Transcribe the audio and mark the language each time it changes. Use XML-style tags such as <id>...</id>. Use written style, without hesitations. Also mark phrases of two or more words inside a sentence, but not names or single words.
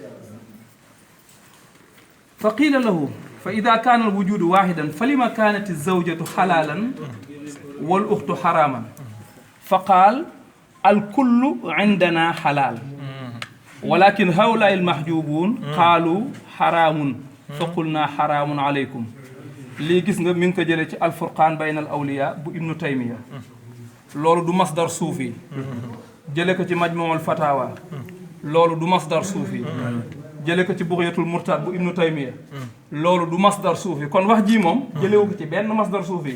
<ar>فقيل له فإذا كان الوجود واحدا فلما كانت الزوجة حلالا والأخت حراما فقال الكل عندنا حلال ولكن هؤلاء المحجوبون قالوا حرام فقلنا حرام عليكم لي غيس</ar> <wo>nga min ko jëlé ci al furqan bayna al awliya bu ibnu taymiya lolu du masdar soufi jëlé ko ci majmu' al fatawa lolu du masdar soufi jëlé ko ci bughyatul murtad bu ibnu taymiya lolu du masdar soufi kon wax ji mom jëlé wu ko ci ben masdar soufi</wo>